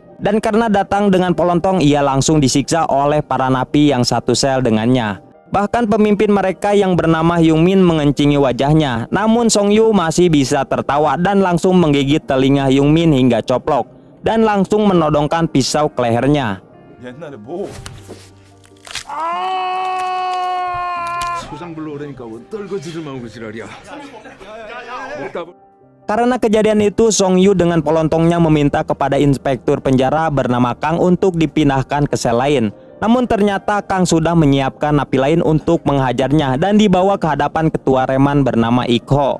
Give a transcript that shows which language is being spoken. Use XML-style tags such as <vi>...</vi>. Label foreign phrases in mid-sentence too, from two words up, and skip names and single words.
<id>Dan karena datang dengan pelontong, ia langsung disiksa oleh para napi yang satu sel dengannya. Bahkan pemimpin mereka yang bernama Hyung Min mengencingi wajahnya. Namun Song Yu masih bisa tertawa dan langsung menggigit telinga Hyung Min hingga coplok. Dan langsung menodongkan pisau ke lehernya.</id> <ko>옛날에 뭐? 소장 불러오라니까 뭐 떨거지를 마고 지랄이야.</ko> <id>Karena kejadian itu, Song Yu dengan pelontongnya meminta kepada inspektur penjara bernama Kang untuk dipindahkan ke sel lain. Namun ternyata Kang sudah menyiapkan napi lain untuk menghajarnya dan dibawa ke hadapan ketua reman bernama Ikho.</id>